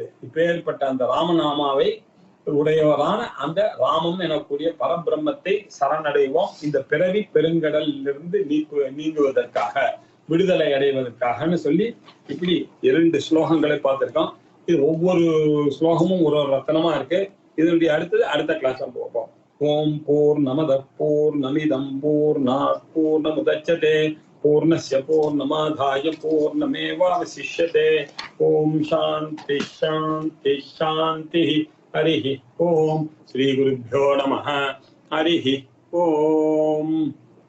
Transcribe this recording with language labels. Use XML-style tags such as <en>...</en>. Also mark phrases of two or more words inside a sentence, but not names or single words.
<ta>இப்பேற்பட்ட அந்த ராமநாமாவை உடையவரான அந்த ராமம் எனக்கூடிய பரபிரம்மத்தை சரணடைவோம். இந்த பிறவி பெருங்கடலிலிருந்து நீங்குவதற்காக, விடுதலை அடைவதற்காகன்னு சொல்லி இப்படி 2 ஸ்லோகங்களை பார்த்திருக்கோம். இது ஒவ்வொரு ஸ்லோகமும் ஒரு ரத்தனமா இருக்கு. இதனுடைய அடுத்த கிளாஸ் பார்ப்போம்.</ta> <sa>ॐ पूर्णमदः पूर्णमिदं पूर्णात् पूर्णमुदच्यते पूर्णस्य पूर्णमादाय पूर्णमेवावशिष्यते. ॐ शान्तिः शान्तिः शान्तिः. हरिः ॐ। श्री गुरुभ्यो नमः. हरिः ॐ.</sa>